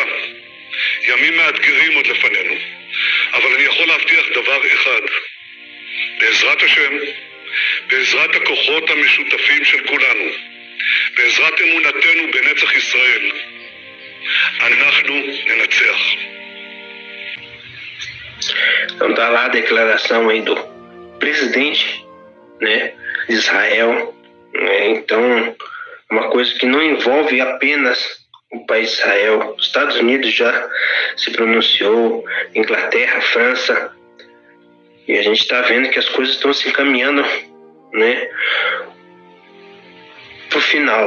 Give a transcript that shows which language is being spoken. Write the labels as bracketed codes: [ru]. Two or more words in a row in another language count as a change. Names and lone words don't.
[he] ימים מאתגרים עוד לפנינו. אבל אני יכול להבטיח דבר אחד. בעזרת השם, בעזרת הכוחות המשותפים של כולנו, בעזרת אמונתנו b'netzath ישראל, אנחנו ננצח. [pt] Então tá lá a declaração aí do presidente, né, de Israel, né? Então uma coisa que não envolve apenas o país de Israel. Os Estados Unidos já se pronunciou, Inglaterra, França, e a gente está vendo que as coisas estão se encaminhando, né, pro final.